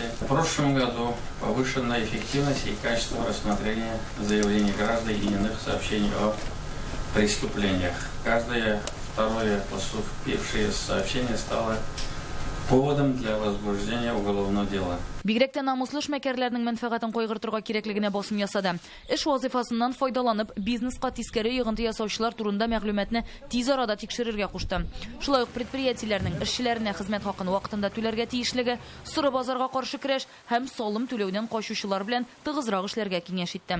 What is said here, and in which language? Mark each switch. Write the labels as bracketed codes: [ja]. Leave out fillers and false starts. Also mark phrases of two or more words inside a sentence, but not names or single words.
[ru] В прошлом году повышена эффективность и качество рассмотрения заявлений граждан и иных сообщений о преступлениях. Каждое второе поступившее сообщение стало поводом для возбуждения уголовного дела. [tt] Бигрәк тә намуслы эшмәкәрләрнең мәнфәгатен кайгыртырга кирәклегенә басым ясады. Эш вазифасыннан файдаланып, бизнеска тискәре йогынты ясаучылар турында мәгълүматны тиз арада тикшерергә кушты. Шулай ук предприятиеләрнең эшчеләренә хезмәт хакын вакытында түләргә тиешлеге, сыры базарга каршы көрәш һәм салым түләүдән качучылар белән тыгызрак эшләргә киңәш итте.